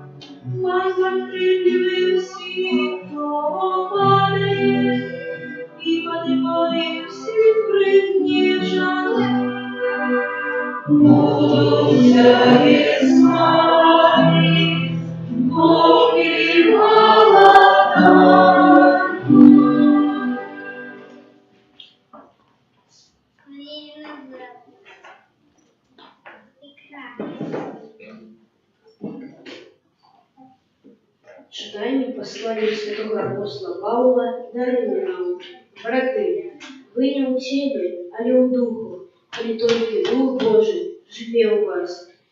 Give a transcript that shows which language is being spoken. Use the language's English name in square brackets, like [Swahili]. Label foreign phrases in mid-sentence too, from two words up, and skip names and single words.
[Russian] Возвратили всех, кто падает, и поднимаем всех пригнеженных. Буду Тебе славить, Бог и Господь мой. [Ukrainian] Читаємо послання святого апостола Павла до римлянам. Брати, ви не у тілі, але у духу, коли тільки Дух Божий живе у вас.